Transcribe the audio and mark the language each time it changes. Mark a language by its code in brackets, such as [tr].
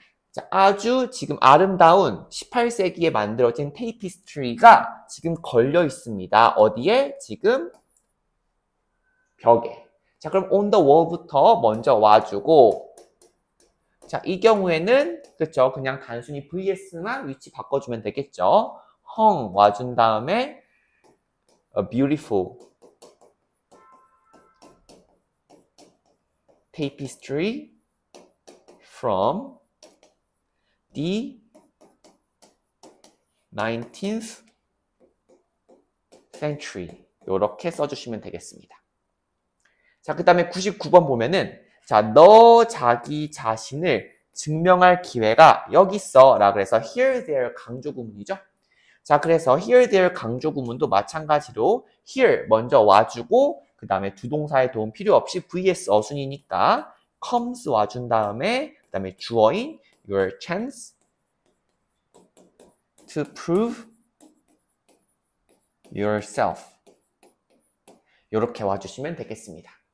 [ko] 자, 아주 지금 아름다운 18세기에 만들어진 테이피스트리가 지금 걸려 있습니다. 어디에? 지금 벽에. 자, 그럼 on the wall부터 먼저 와주고 자, 이 경우에는 그쵸? 그냥 단순히 vs만 위치 바꿔주면 되겠죠. [en] hung [ko] 와준 다음에 [en] a beautiful tapestry from the 19th century [ko] 이렇게 써주시면 되겠습니다. 자, 그 다음에 99번 보면은 자, 너 자기 자신을 증명할 기회가 여기 있어 라 그래서 here, there 강조 구문이죠. 자, 그래서 here, there 강조 구문도 마찬가지로 here 먼저 와주고 그 다음에 두 동사의 도움 필요 없이 vs 어순이니까 comes 와준 다음에 그 다음에 주어인 [en] your chance to prove yourself [ko] 이렇게 와주시면 되겠습니다.